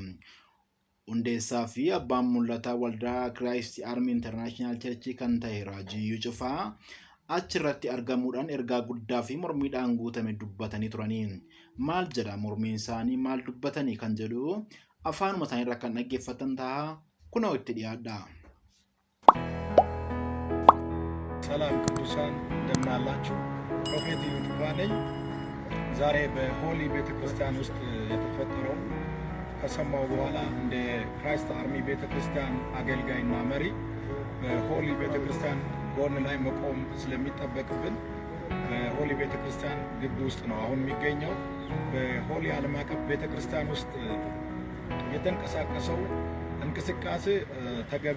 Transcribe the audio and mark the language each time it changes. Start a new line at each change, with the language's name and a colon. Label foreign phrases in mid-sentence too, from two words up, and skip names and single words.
Oromo: Hundeessaa fi abbaan mul'ataa waldaa Christ Army International Church kan ta'e Raajii Cufaa achirratti argamuudhaan ergaa guddaa fi mormiidhaan guutame dubbatanii turanii. Maal jedha mormiin isaanii maal dubbatanii kan jedhu afaanuma isaanii irraa kan dhaggeeffatan ta'a kunoo itti dhiyaadha.
Amharic: ሰላም ቅዱሳን እንደምን አላችሁ? ፕሮፌት ዩቱባ ነኝ። ዛሬ በሆሊ ቤተክርስቲያን ውስጥ የተፈጠረው ከሰማው በኋላ እንደ ክራይስት አርሚ ቤተክርስቲያን አገልጋይና መሪ በሆሊ ቤተክርስቲያን ጎን ላይ መቆም ስለሚጠበቅብን በሆሊ ቤተክርስቲያን ግቢ ውስጥ ነው አሁን የሚገኘው። በሆሊ ዓለም አቀፍ ቤተክርስቲያን ውስጥ የተንቀሳቀሰው እንቅስቃሴ ተገቢ